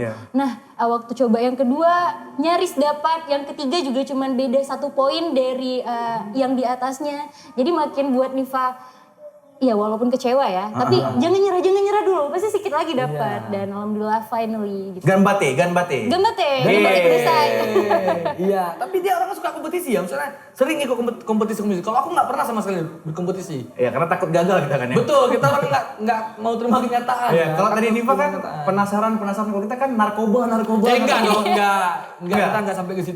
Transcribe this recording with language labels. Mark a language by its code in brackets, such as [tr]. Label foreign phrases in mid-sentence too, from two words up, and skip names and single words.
[id] Iya. Nah waktu coba yang kedua nyaris dapat, yang ketiga juga cuman beda 1 poin dari yang di atasnya. Jadi makin buat Niva ya walaupun kecewa ya, tapi jangan nyerah dulu, pasti sedikit lagi dapat dan alhamdulillah finally gitu. Ganbate. [ja] 頑張ってください. [id] Iya, tapi dia orang suka kompetisi ya, misalnya sering ikut kompetisi. Kalau aku nggak pernah sama sekali berkompetisi. Ya karena takut gagal kita kan ya. Betul, kita orang nggak mau terima kenyataan. Iya, ya. kalau tadi Niva kan Kenyataan. penasaran kalau kita kan narkoba. Enggak dong, enggak. Kita enggak sampai ke situ.